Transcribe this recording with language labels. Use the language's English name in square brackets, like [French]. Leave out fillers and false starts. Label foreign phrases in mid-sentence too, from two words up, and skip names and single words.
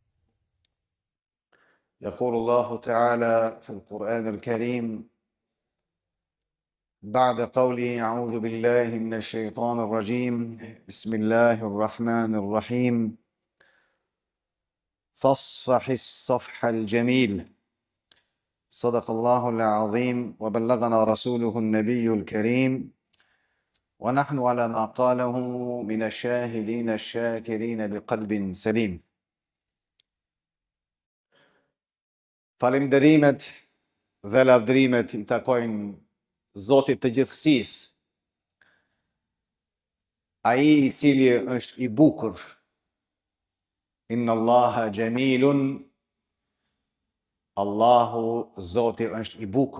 [Arabic] يقول الله تعالى في القرآن الكريم بعد قوله أعوذ بالله من الشيطان الرجيم بسم الله الرحمن الرحيم فاصفح الصفح الجميل. صدق الله العظيم وبلغنا رسوله النبي الكريم، ونحن على ما قاله من الشاهدين الشاكرين بقلب سليم. [Albanian] Falënderimet dhe lavdrimet I takojnë Zotit të gjithësisë, ai I cili është I bukur. [Arabic] إن الله جميل, [Albanian] Allahu Zoti është I bukur.